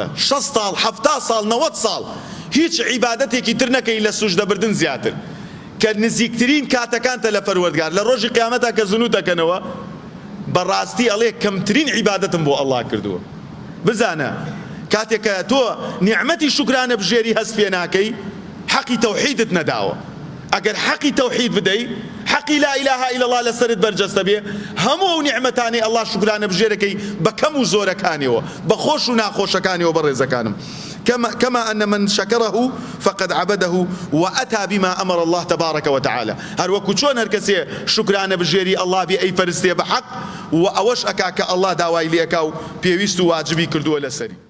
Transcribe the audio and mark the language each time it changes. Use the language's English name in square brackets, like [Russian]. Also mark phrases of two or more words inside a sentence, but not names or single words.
[Central Kurdish] 60 ساڵ، 70 ساڵ، 90 ساڵ، هیچ عیبادەتێکی تر نەکەی لە سوژدەبردن زیاتر کە نزیکترین کاتەکانتە لە پەروەردگار. لە ڕۆژی قیامەتا کە زنوو دەکەنەوە بەڕاستی ئەڵێ کەمترین عیبادەتم بۆ ئەڵڵا کردووە. بزانە کاتێکە تۆ نیعمەتی شکرانە بژێری هەست پێ ناکەی حەقی تەوحیدت نەداوە. ئەگەر حەقی تەوحید بدەی، حەقی [Arabic] لا إله إلا الله [Central Kurdish] لەسەرت بەرجەستە بێ، هەموو ئەو نیعمەتانی ئەڵڵا شکرانە بژێرەکەی بە کەم و زۆرەکانیەوە، بە خۆش و ناخۆشەکانیەوە بەڕێزەکانم. [Arabic] كما أن من شكره فقد عبده وأتى بما أمر الله تبارك وتعالى. [Central Kurdish] هر وەکو چۆن هەر کەسێ شکرانە بژێری ئەڵڵا بێ ئەی پەرستێ بە حەق و ئەوەش ئەکا کە ئەڵڵا داوای لێ ئەکا و پێویست و واجبی کردووە لەسەری.